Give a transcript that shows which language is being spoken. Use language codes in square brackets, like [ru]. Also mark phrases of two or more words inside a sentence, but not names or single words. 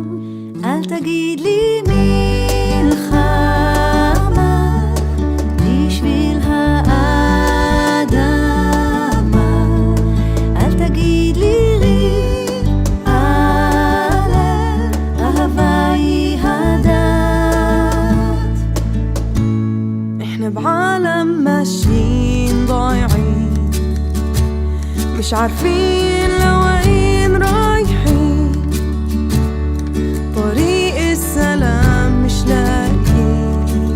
[he] אל תגיד לי מלחמה בשביל האדמה, אל תגיד לי ריב על אהבה היא הדת. [ar] احنا بعالم ماشيين ضايعين، مش عارفين لوين رايحين، طريق السلام مش لاقيين.